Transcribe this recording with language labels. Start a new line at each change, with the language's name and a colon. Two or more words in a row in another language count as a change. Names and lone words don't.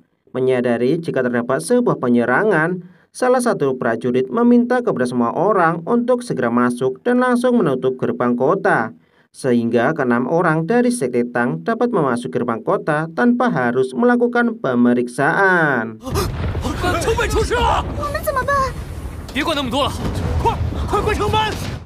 Indonesian: Menyadari jika terdapat sebuah penyerangan, salah satu prajurit meminta kepada semua orang untuk segera masuk dan langsung menutup gerbang kota, sehingga keenam orang dari sekte Tang dapat memasuki gerbang kota tanpa harus melakukan pemeriksaan.
Chinese: 城被出事了！我们怎么办？别管那么多了，快关城门！